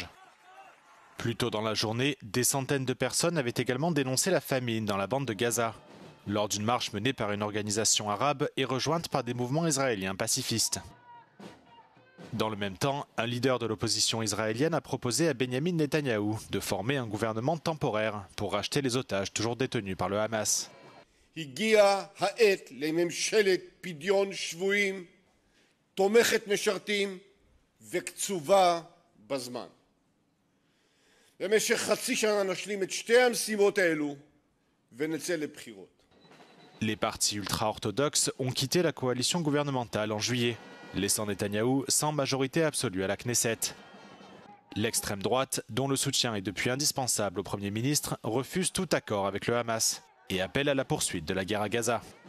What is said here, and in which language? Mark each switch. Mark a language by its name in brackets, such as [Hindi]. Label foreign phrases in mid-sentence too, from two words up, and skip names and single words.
[French] Plus tôt dans la journée, des centaines de personnes avaient également dénoncé la famine dans la bande de Gaza, lors d'une marche menée par une organisation arabe et rejointe par des mouvements israéliens pacifistes. Dans le même temps, un leader de l'opposition israélienne a proposé à Benyamin Netanyahou de former un gouvernement temporaire pour racheter les otages toujours détenus par le Hamas. [Hebrew] הגיעה העת לממשלת פדיון שבויים, תומכת משרתים וקצובה בזמן. במשך חצי שנה נשלים את שתי המשימות האלו ונצא לבחירות. [French] Les partis ultra-orthodoxes ont quitté la coalition gouvernementale en juillet, laissant Netanyahou sans majorité absolue à la Knesset. L'extrême droite, dont le soutien est depuis indispensable au Premier ministre, refuse tout accord avec le Hamas et appelle à la poursuite de la guerre à Gaza.